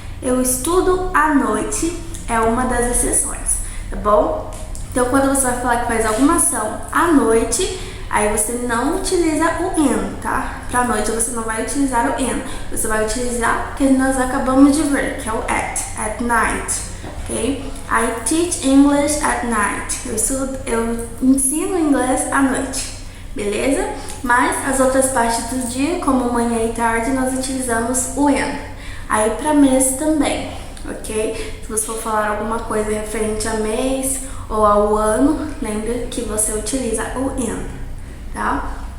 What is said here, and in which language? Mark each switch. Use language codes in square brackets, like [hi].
[pt] Eu estudo à noite, é uma das exceções, tá bom? Então, quando você vai falar que faz alguma ação à noite, aí você não utiliza o in, tá? Pra noite você não vai utilizar o in. Você vai utilizar o que nós acabamos de ver, que é o [en] at night, [pt] ok? [en] I teach English at night. [pt] Eu ensino inglês à noite, beleza? Mas as outras partes do dia, como manhã e tarde, nós utilizamos o in. Aí pra mês também. ok? Se você for falar alguma coisa referente a mês ou ao ano, lembre que você utiliza o in, tá?